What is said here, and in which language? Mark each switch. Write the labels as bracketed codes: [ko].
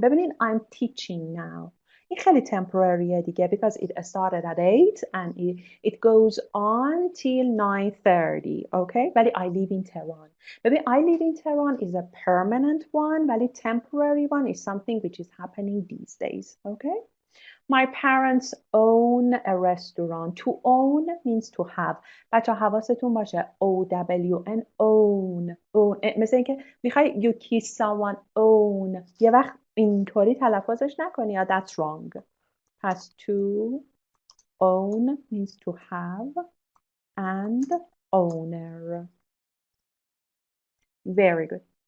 [fa] ببینین [en] I'm teaching now. [fa] این خیلی [en] temporary [fa] دیگه [en] because it started at 8 and it goes on till 9:30. Okay? [fa] ولی [en] I live in Tehran. [fa] ببین [en] I live in Tehran is a permanent one [fa] ولی [en] temporary one is something which is happening these days. Okay? My parents own a restaurant. To own means to have. [fa] بچه حواستون باشه O-W-N own. مثل اینکه میخوای [en] you kiss someone own. [fa] یه وقت اینطوری تلفظش نکنی یا [en] that's wrong. [fa] پس [en] to own means to have and owner. Very good.